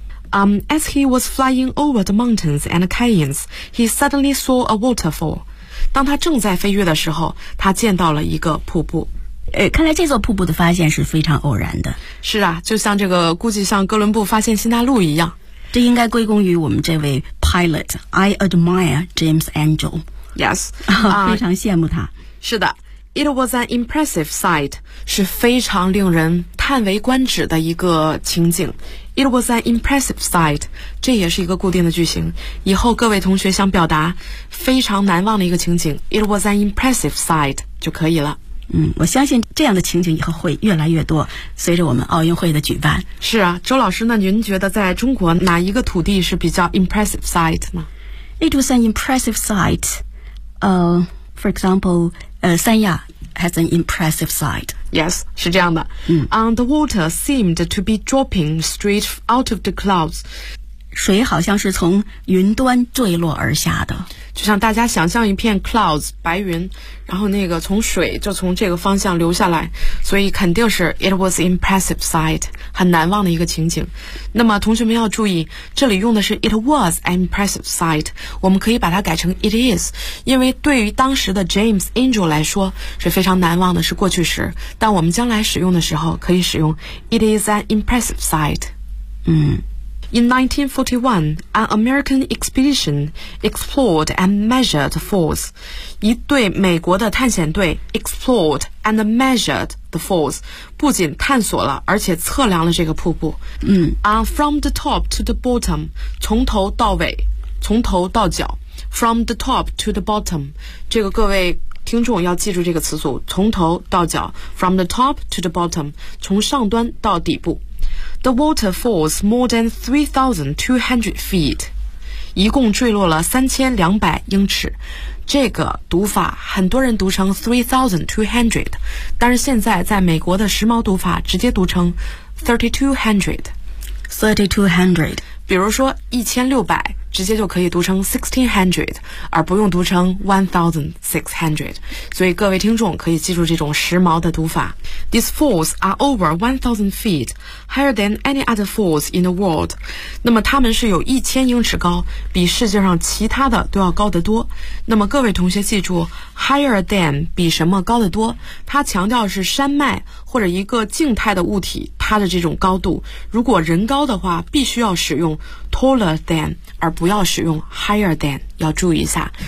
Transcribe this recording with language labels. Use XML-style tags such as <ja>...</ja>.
<en>As he was flying over the mountains and canyons, he suddenly saw a waterfall.</en> <zh>当他正在飞越的时候他见到了一个瀑布。看来这座瀑布的发现是非常偶然的。是啊，就像这个估计像哥伦布发现新大陆一样。这应该归功于我们这位 pilot.</zh> <en>I admire James Angel. Yes.</en> <zh>非常羡慕他。是的。</zh> <en>It was an impressive sight，</en> <zh>是非常令人叹为观止的一个情景。</zh> <en>It was an impressive sight，</en> <zh>这也是一个固定的句型。以后各位同学想表达非常难忘的一个情景 ，</zh> <en>It was an impressive sight</en> <zh>就可以了。嗯，我相信这样的情景以后会越来越多，随着我们奥运会的举办。是啊，周老师呢，您觉得在中国哪一个土地是比较</zh> <en>impressive sight</en> <zh>呢</zh> <en>？It was an impressive sight， for example。三亚 has an impressive sight. Yes,</en> <zh>是这样的。嗯、</zh> <en>the water seemed to be dropping straight out of the clouds.</en> <zh>水好像是从云端坠落而下的。就像大家想象一片 clouds, 白云，然后那个从水就从这个方向流下来，所以肯定是</zh> <en>it was impressive sight,</en> <zh>很难忘的一个情景。那么同学们要注意，这里用的是</zh> <en>it was an impressive sight,</en> <zh>我们可以把它改成 it is, 因为对于当时的 James Angel 来说是非常难忘的，是过去时，但我们将来使用的时候可以使用</zh> <en>it is an impressive sight。嗯。 In 1941, an American expedition explored and measured falls.</en> <zh>一队美国的探险队</zh> <en>explored and measured the falls.</en> <zh>不仅探索了，而且测量了这个瀑布。嗯、</zh> <en>from the top to the bottom,</en> <zh>从头到尾，从头到脚。</zh> <en>From the top to the bottom,</en> <zh>这个各位听众要记住这个词组，从头到脚。</zh> <en>From the top to the bottom,</en> <zh>从上端到底部。</zh> <en>The water falls more than 3,200 feet.</en> <zh>一共坠落了3200英尺。这个读法很多人读成 3,200, 但是现在在美国的时髦读法直接读成 3,200.</zh> <en>3,200.</en> <zh>比如说1600直接就可以读成 1600, 而不用读成 1600. 所以各位听众可以记住这种时髦的读法。</zh> <en>These falls are over 1000 feet, higher than any other falls in the world.</en> <zh>那么它们是有1000英尺高，比世界上其他的都要高得多。那么各位同学记住 higher than 比什么高得多，它强调是山脉或者一个静态的物体它的这种高度。如果人高的话必须要使用 taller than,而不要使用 higher than, 要注意一下。</zh>